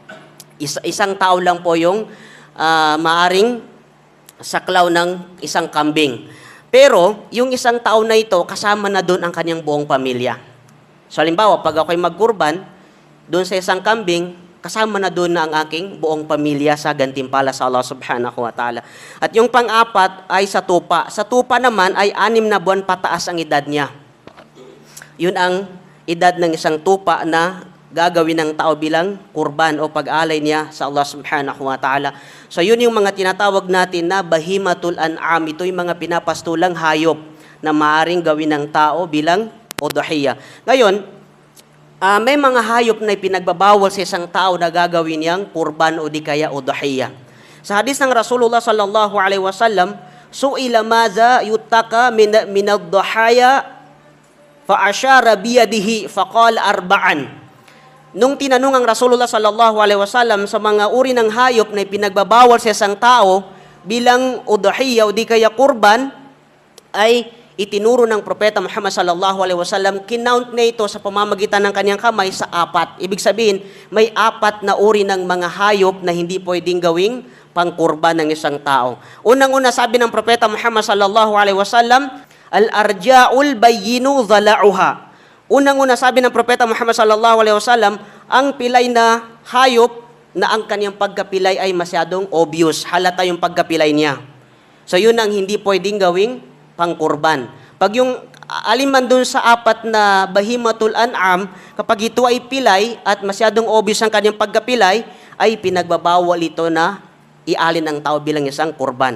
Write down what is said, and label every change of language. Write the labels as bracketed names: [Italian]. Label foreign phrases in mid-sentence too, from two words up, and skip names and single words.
[Filipino] Isang tao lang po yung maaring saklaw ng isang kambing. Pero, yung isang tao na ito, kasama na doon ang kanyang buong pamilya. So, halimbawa, pag ako'y magkurban, doon sa isang kambing, kasama na doon na ang aking buong pamilya sa gantimpala sa Allah [Arabic] سبحانه وتعالى. [Filipino] At yung pang-apat ay sa tupa. Sa tupa naman ay 6 na buwan pataas ang edad niya. Yun ang edad ng isang tupa na gagawin ng tao bilang kurban o pag-alay niya sa Allah [Arabic] سبحانه وتعالى. [Filipino] So yun yung mga tinatawag natin na [Arabic] بهيمة الأنعام. [Filipino] Ito yung mga pinapastulang hayop na maaaring gawin ng tao bilang udhiyah. Ngayon, may mga hayop na ipinagbabawal sa isang tao na gagawin niyang kurban o di kaya udhiyah. Sa hadis ng [Arabic] رسول الله صلى الله عليه وسلم سئل ماذا يتقى من الضحايا فأشار بيده فقال أربعا. [Filipino] Nung tinanong ang Rasulullah [Arabic] صلى الله عليه وسلم [Filipino] sa mga uri ng hayop na ipinagbabawal sa isang tao bilang udhiyah o di kaya kurban, ay itinuro ng Propeta Muhammad [Arabic] صلى الله عليه وسلم, [Filipino] kinount na ito sa pamamagitan ng kanyang kamay sa 4. Ibig sabihin, may 4 na uri ng mga hayop na hindi pwedeng gawing pangkurban ng isang tao. Unang-una sabi ng Propeta Muhammad [Arabic] صلى الله عليه وسلم, العرجاء البين ظلعها. [Filipino] Unang-una sabi ng Propeta Muhammad [Arabic] صلى الله عليه وسلم, [Filipino] ang pilay na hayop na ang kanyang pagkapilay ay masyadong obvious, halata yung pagkapilay niya. So yun ang hindi pwedeng gawing pangkurban. Pag yung aliman dun sa 4 na [Arabic] بهيمة الأنعام, [Filipino] kapag ito ay pilay at masyadong obvious ang kanyang pagkapilay, ay pinagbabawal ito na ialin ng tao bilang isang kurban.